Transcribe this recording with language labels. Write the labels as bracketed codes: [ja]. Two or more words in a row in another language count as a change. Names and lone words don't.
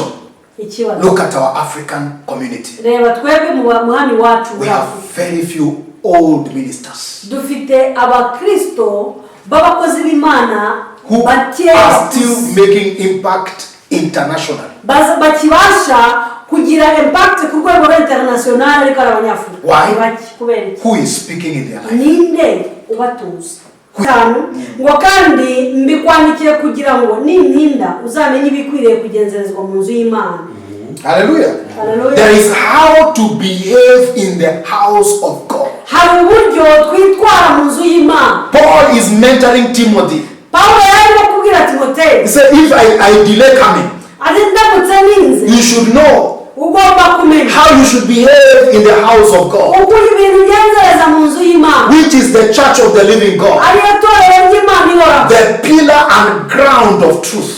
[en] Look at our African community. We have very few old ministers who are still making impact internationally. Why? Who is speaking in their life? [rw] Ngo kandi mbikwandikiye kugira ngo nintinda uzamenye ibikwiriye kugenzerezwa mu nzu y'Imana. Hallelujah. [en] There is how to behave in the house of God. [rw] Hari uburyo twitwara mu nzu y'Imana. [en] Paul is mentoring Timothy. [rw] Paulo yarimo kubwira Timotheo. [en] He said, if I delay coming, you should know how you should behave in the house of God, which is the church of the living God, the pillar and ground of truth.